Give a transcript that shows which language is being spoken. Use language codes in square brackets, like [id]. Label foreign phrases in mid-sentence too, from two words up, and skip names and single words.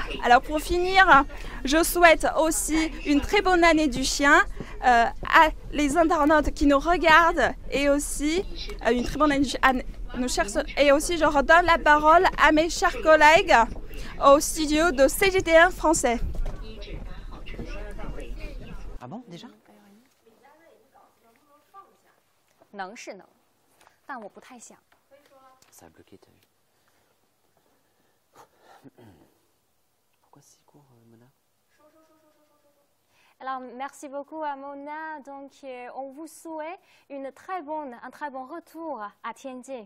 [fr] Alors pour finir, je souhaite aussi une très bonne année du chien à les internautes qui nous regardent, et aussi une très bonne année à nos chers, et aussi je redonne la parole à mes chers collègues au studio de CGTN français. Ah bon, déjà? [zh] 能是能，但我不太想。 [fr] Ça a bloqué, t'as vu? Pourquoi c'est si court, Mona? Alors, merci beaucoup à Mona. Donc, on vous souhaite un très bon retour à Tianjin.